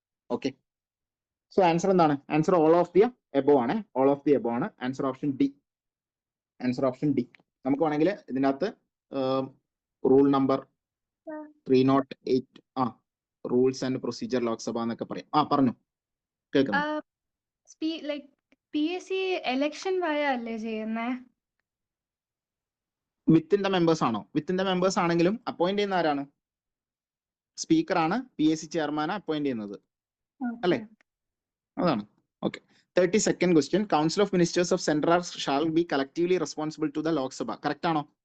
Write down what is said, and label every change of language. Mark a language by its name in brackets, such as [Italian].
[Malayalam] Okay, so answer എന്താണ്? Answer all of the above ആണ്. All of the above ആണ്. Answer option D. Answer option D. നമുക്ക് വേണമെങ്കിൽ ഇതിനകത്ത് rule number 308 rules and procedure Lok Sabha എന്നൊക്കെ പറയാം. പറഞ്ഞു, കേൾക്കുന്നു. PAC election via അല്ലേ ചെയ്യുന്നേ? വിത്തിൻ ദ മെമ്പേഴ്സ് ആണോ? വിത്തിൻ ദ മെമ്പേഴ്സ് ആണെങ്കിലും അപ്പോയിന്റ് ചെയ്യുന്ന ആരാണ്? സ്പീക്കർ ആണ് PAC ചെയർമാനെ അപ്പോയിന്റ് ചെയ്യുന്നത്, അല്ലേ? അതാണ്. [English] Okay, 32nd question. Council of ministers of central shall be collectively responsible to the Lok Sabha. [Malayalam] Correct ആണോ?